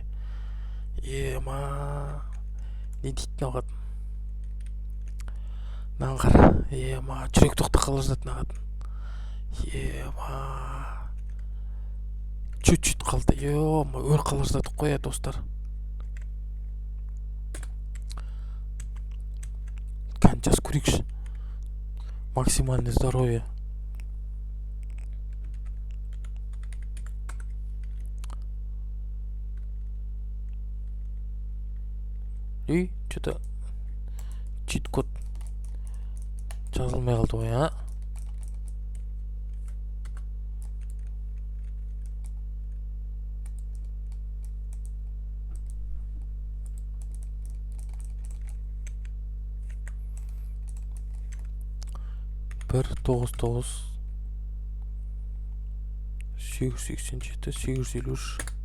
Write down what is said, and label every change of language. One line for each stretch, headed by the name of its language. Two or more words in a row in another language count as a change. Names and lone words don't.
Kazakh: Не дейді мынау қатын? Мынаған қара, жүрек тоқтап қала жаздады мына қатын. Чуть-чуть қалды, өл қала жаздадық қой достар. Сейчас көрейікші.
Russian: Максимальное здоровье. Что-то чит-код
Kazakh: жазылмай қалды ғой, а? бір 99 887 853.